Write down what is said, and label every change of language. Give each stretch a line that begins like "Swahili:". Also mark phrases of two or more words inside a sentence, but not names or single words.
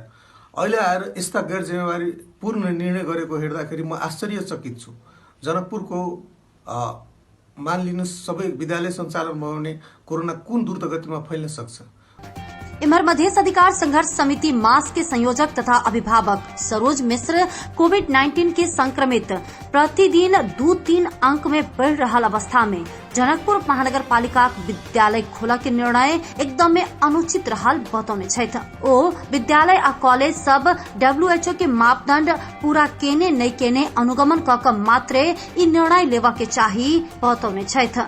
Nepali: अहिले आएर यस्ता गैर जिम्मेवारी पूर्ण निर्णय गरेको हेर्दाखेरि म आश्चर्यचकित छु। जनकपुरको मानिलिनुहोस् सबै विद्यालय सञ्चालन भयो भने कोरोना कुन द्रुत गतिमा फैल्न सक्छ।
Maithili: इमर मधेश अधिकार संघर्ष समिति मास के संयोजक तथा अभिभावक सरोज मिश्र कोविड-19 के संक्रमित प्रतिदिन 2-3 अंक में बढ़ रहा अवस्था में जनकपुर महानगर पालिका विद्यालय खोला के निर्णय एकदम में अनुचित रहल बतौने छथि। ओ विद्यालय आ कॉलेज सब WHO के मापदंड पूरा केने नहीं केने अनुगमन क क मात्रे ई निर्णय लेवा के चाही बतौने छथि।